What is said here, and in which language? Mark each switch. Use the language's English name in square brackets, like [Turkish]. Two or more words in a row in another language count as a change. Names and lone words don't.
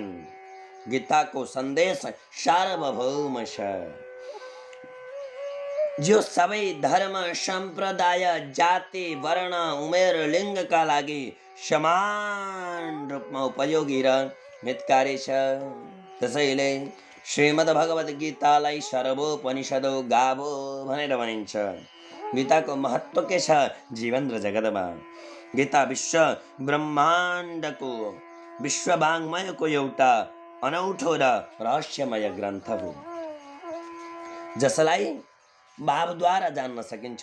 [Nepali] गीताको सन्देश सार्वभौम छ, जो सबै धर्म, सम्प्रदाय, जाति, वर्ण, उमेर, लिङ्गका लागि समान रूपमा उपयोगी र हितकारी छ। त्यसैले श्रीमद् भगवद गीतालाई [Sanskrit] सर्वोपनिषदो गावो [Nepali] भनेर भनिन्छ। गीताको महत्त्व के छ जीवन र जगतमा? गीता विश्व ब्रह्माण्डको विश्व वाङ्मयको एउटा अनौठो र रहस्यमय ग्रन्थ हो, जसलाई भावद्वारा जान्न सकिन्छ।